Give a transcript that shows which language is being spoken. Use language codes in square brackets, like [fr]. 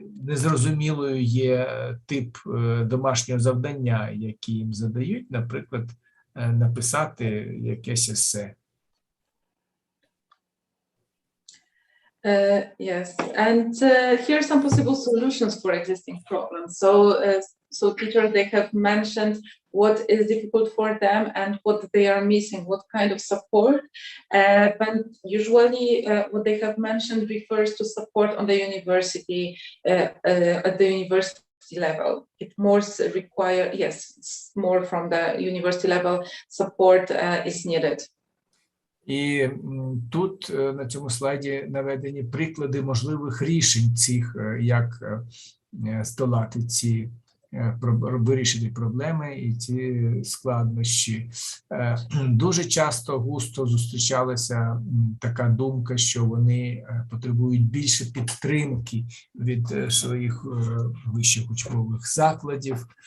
[uk] незрозумілою є тип домашнього завдання, які їм задають, наприклад, написати якесь есе. [en] Yes, and here are some possible solutions for existing problems. So teachers, they have mentioned what is difficult for them and what they are missing, what kind of support. But usually what they have mentioned refers to support on the university, at the university level. It more require, yes, it's more from the university level support is needed. [uk] І тут на цьому слайді наведені приклади можливих рішень цих, як здолати ці, вирішити проблеми і ці складнощі. Дуже часто густо зустрічалася така думка, що вони потребують більше підтримки від своїх вищих учбових закладів,